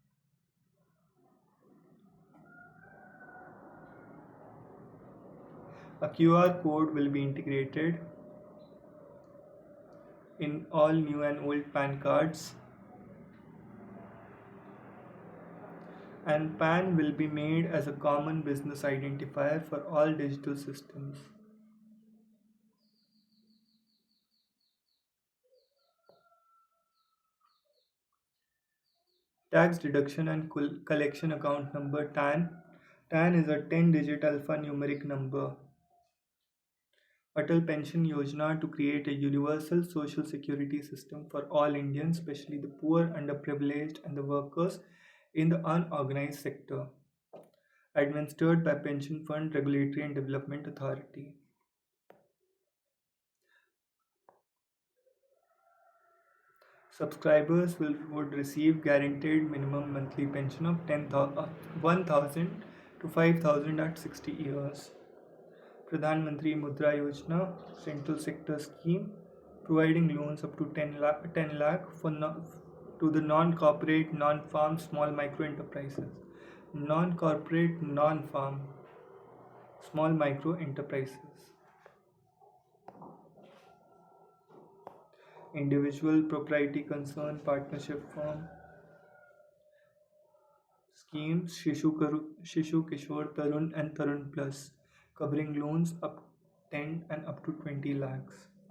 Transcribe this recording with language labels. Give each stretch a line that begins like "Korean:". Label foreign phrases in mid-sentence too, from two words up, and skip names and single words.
English: A QR code will be integrated in all new and old PAN cards, and PAN will be made as a common business identifier for all digital systems. Tax deduction and collection account number TAN. TAN is a 10-digit alphanumeric number. Atal Pension Yojana to create a universal social security system for all Indians, especially the poor, underprivileged, and the workers in the unorganized sector. Administered by Pension Fund Regulatory and Development Authority. Subscribers would receive guaranteed minimum monthly pension of 1,000 to 5,000 at 60 years. Pradhan Mantri Mudra Yojana, central sector scheme, providing loans up to 10 lakh to the non-corporate, non-farm, small micro enterprises. Non-corporate, non-farm, small micro enterprises. Individual propriety concern partnership firm schemes Shishu Kishore Tarun and Tarun Plus, covering loans up 10 and up to 20 lakhs.